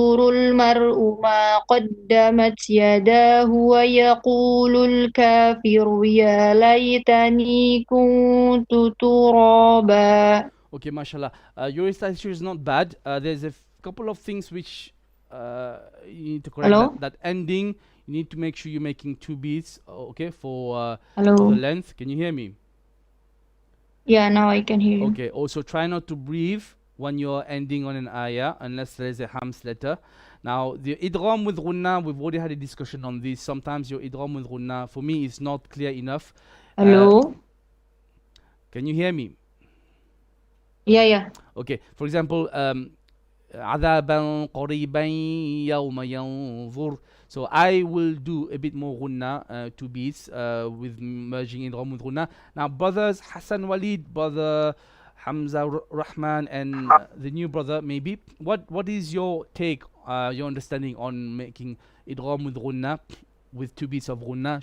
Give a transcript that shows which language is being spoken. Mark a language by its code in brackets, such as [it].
[ar] المرء ما قدمت يداه ويقول الكافر يا ليتني كنت ترابا. [en] Okay, mashallah. Your recitation is not bad. There's a couple of things which you need to correct. That ending, you need to make sure you're making 2 beats, okay, for the length. Can you hear me? Yeah, now I can hear you. Okay, also try not to breathe when you're ending on an ayah unless there is a hams letter. Now, the idgham with ghunna, we've already had a discussion on this. Sometimes your idgham with ghunna, for me, is not clear enough. Hello? Can you hear me? Yeah. Okay, for example, [ar] عذابا قريبا يوم ينظر. [en] So I will do a bit more ghunna, 2 beats, with merging idgham with ghunna. Now, brothers Hassan Walid, brother Hamza Rahman, and the new brother, maybe, what is your take, your understanding on making idgham with ghunna, with 2 beats of ghunna?